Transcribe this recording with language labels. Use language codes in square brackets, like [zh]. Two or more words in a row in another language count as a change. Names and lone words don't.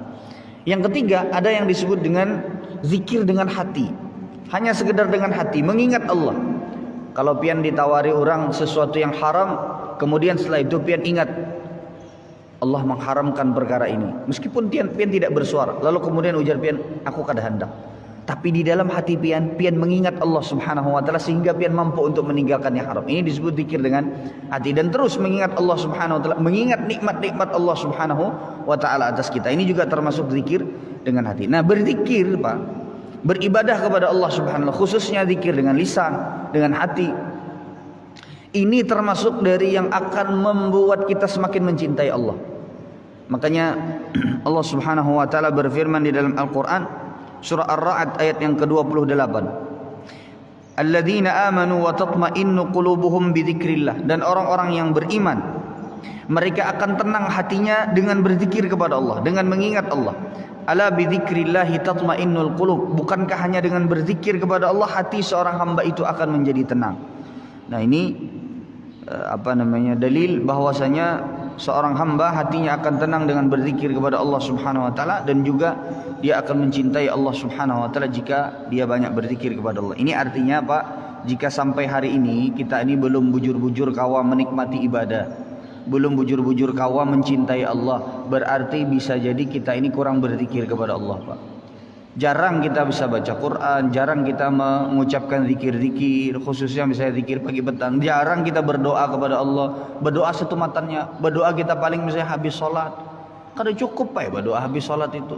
[id] Yang ketiga, ada yang disebut dengan zikir dengan hati. Hanya sekedar dengan hati mengingat Allah. Kalau pian ditawari orang sesuatu yang haram, kemudian setelah itu pian ingat Allah mengharamkan perkara ini, meskipun pian tidak bersuara, lalu kemudian ujar pian, aku kada hendak, tapi di dalam hati pian mengingat Allah [ar] سبحانه وتعالى [id] sehingga pian mampu untuk meninggalkan yang haram. Ini disebut zikir dengan hati, dan terus mengingat Allah [ar] سبحانه وتعالى, [id] mengingat nikmat-nikmat Allah [ar] سبحانه وتعالى [id] atas kita. Ini juga termasuk zikir dengan hati. Nah, berzikir Pak, beribadah kepada Allah [ar] سبحانه وتعالى, [id] khususnya zikir dengan lisan, dengan hati, ini termasuk dari yang akan membuat kita semakin mencintai Allah. Makanya Allah [ar] سبحانه وتعالى [id] berfirman di dalam Al-Qur'an, surah Ar-Ra'd ayat yang ke-28, [ar] الذين آمنوا وتطمئن قلوبهم بذكر الله, [id] dan orang-orang yang beriman, mereka akan tenang hatinya dengan berzikir kepada Allah, dengan mengingat Allah. [ar] ألا بذكر الله تطمئن القلوب, [id] bukankah hanya dengan berzikir kepada Allah hati seorang hamba itu akan menjadi tenang. Nah, ini dalil bahwasanya seorang hamba hatinya akan tenang dengan berzikir kepada Allah [ar] سبحانه وتعالى, [id] dan juga dia akan mencintai Allah [ar] سبحانه وتعالى [id] jika dia banyak berzikir kepada Allah. Ini artinya Pak, jika sampai hari ini kita ini belum bujur-bujur kawa menikmati ibadah, belum bujur-bujur kawa mencintai Allah, berarti bisa jadi kita ini kurang berzikir kepada Allah Pak. Jarang kita bisa baca Quran, jarang kita mengucapkan zikir-zikir, khususnya misalnya zikir pagi petang. Jarang kita berdoa kepada Allah, berdoa setumatannya. Berdoa kita paling misalnya habis sholat. Kada cukup Pak ya berdoa habis sholat itu.